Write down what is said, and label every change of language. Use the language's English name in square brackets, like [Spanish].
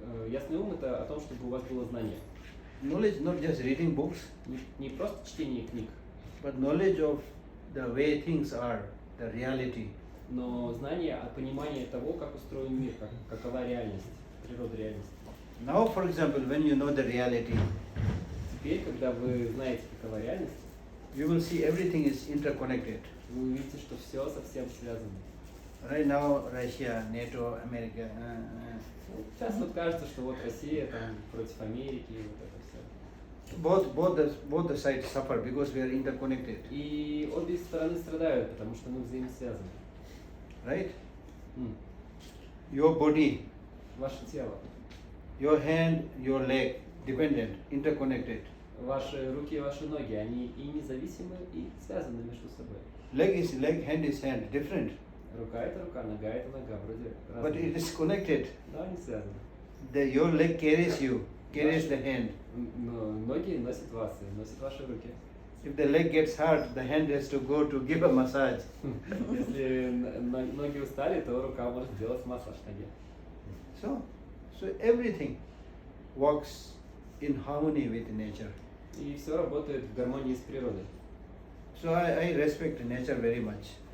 [Russian] Ясный ум это о том, чтобы у вас было знание. [English] Knowledge not just reading books. [Russian] Не просто чтение книг. [English] But knowledge of the way things are, the reality. [Russian] Но знание, понимание того, как устроен мир, какова реальность, природа реальности. [English] Now, for example, when you know the reality, [Russian] теперь, когда вы знаете, какова реальность, [English] you will see everything is interconnected. [Russian] Вы увидите, что все совсем связано. [English] Right now, Russia, NATO, America. [Russian] Сейчас вот кажется, что вот Россия там против Америки, вот это все. [English] Both the sides suffer because we are interconnected. [Russian] И обе стороны страдают, потому что мы взаимосвязаны. [English] Right? Your body, [Russian] Ваше тело, [English] your hand, your leg, dependent, interconnected. [Russian] ваши руки и ваши ноги, они и независимы, и связаны между собой. [English] Leg is leg, hand is hand, different. [Russian] Рука это рука, нога это нога, вроде [English] But it [Russian] разные. [English] is connected. [Russian] Но они связаны. [English] Your leg carries you, carries the hand. [Russian] Но ноги носят вас и носят ваши руки. [English] If the leg gets hurt, the hand has to go to give a massage. [Russian] Если ноги устали, то рука может сделать массаж ноге. [English] So everything works in harmony with nature. [Russian] И все работает в гармонии с природой. [English] So I respect nature very much.